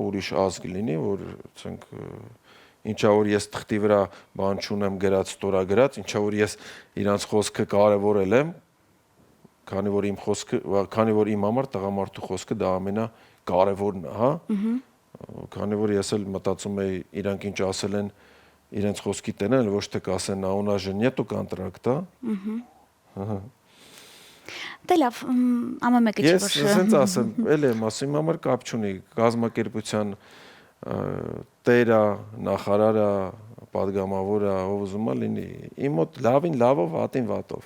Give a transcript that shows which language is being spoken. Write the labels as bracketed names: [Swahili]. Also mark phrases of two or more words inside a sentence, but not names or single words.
[Armenian] լինի, հա, ուրիշ ազգ լինի, որ ցենք ինչա որ ես թղթի վրա բան չունեմ գրած, ստորագրած, ինչա որ ես իրանց խոսքը կարևորել եմ, քանի որ իմ համար տղամարդու խոսքը դա ամենակարևորն է, հա։ Քանի որ ես էլ մտածում եի իրանք ինչ ասել են իրենց խոսքի տենեն, ոչ թե կասեն նա [Russian] у нас же нету контракта։ [Armenian] Դե լավ, ամեն մեկը չի որ։ Ես ասենց ասեմ, էլ եմ ասում, իմ համար կապ չունի, կազմակերպության տերը, նախարարը, падգամավորը, ով ուզում է լինի, իմ մոտ լավին լավով, վատին վատով։